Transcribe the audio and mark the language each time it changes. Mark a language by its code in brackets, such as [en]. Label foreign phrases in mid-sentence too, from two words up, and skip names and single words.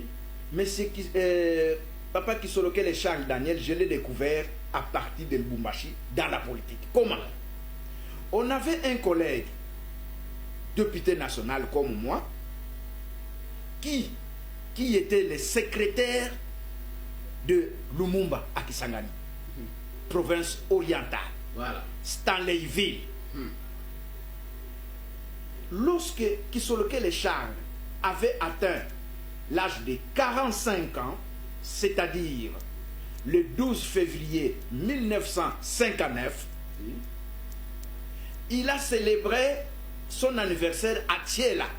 [fr] Mais Papa Kisolokele et Charles Daniel, je l'ai découvert à partir de Lubumbashi dans la politique. Comment? On avait un collègue député national comme moi, qui était le secrétaire de Lumumba à Kisangani, province orientale, voilà. Stanleyville. Lorsque Kisolokele Charles avait atteint l'âge de 45 ans, c'est-à-dire le 12 février 1959, il a célébré son anniversaire à Thiela.